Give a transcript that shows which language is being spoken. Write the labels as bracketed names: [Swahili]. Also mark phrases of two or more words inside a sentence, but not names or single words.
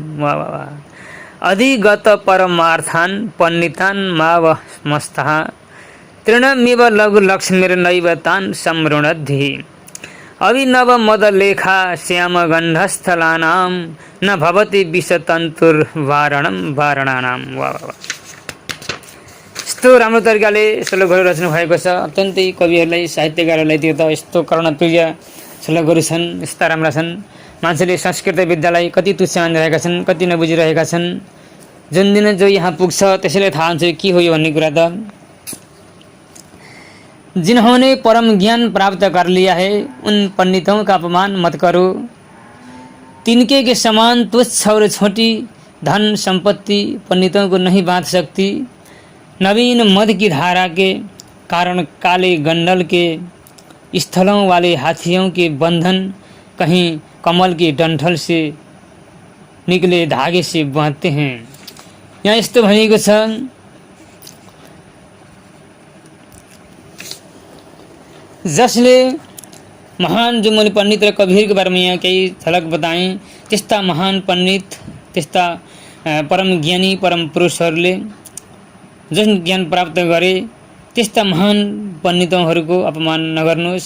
[Sanskrit] अधिगत परमार्थान् पण्डितान् मावमस्तः तृणमिव लघुलक्ष्मीर्नैव तान् संवृणुद्धिः। अभिनव मदलेखा श्यामगण्डस्थलानां न भवति विषतन्तुर्वारणं वारणानां। [Nepali] यस्तो राम्रो तरिकाले श्लोकहरू रच्नु भएको छ। अत्यन्तै कविहरूलाई साहित्यकारहरूलाई त्यो त यस्तो कर्णप्रिय श्लोकहरू छन्, यस्ता राम्रा छन्। मान्छेले संस्कृत विद्यालाई कति तुच्छ मानिरहेका छन्, कति नबुझिरहेका छन्। जुन दिन जो यहाँ पुग्छ त्यसैले थाहा हुन्छ के हो यो भन्ने कुरा त। [Hindi] जिन्होंने परम ज्ञान प्राप्त कर लिया है उन पंडितों का अपमान मत करो। तिनके के समान तुच्छ और छोटी धन संपत्ति पंडितों को नहीं बांध सकती। नवीन मद की धारा के कारण काले गंडल के स्थलों वाले हाथियों के बंधन कहीं कमल के डंठल से निकले धागे से बांधते हैं। [Nepali] यहाँ यस्तो भनेको छ, जसले महान जो मैले पण्डित र कविहरूको बारेमा यहाँ केही झलक बताएँ, त्यस्ता महान पण्डित त्यस्ता परम ज्ञानी परम पुरुषहरूले जुन ज्ञान प्राप्त गरे त्यस्ता महान पण्डितहरूको अपमान नगर्नुहोस्।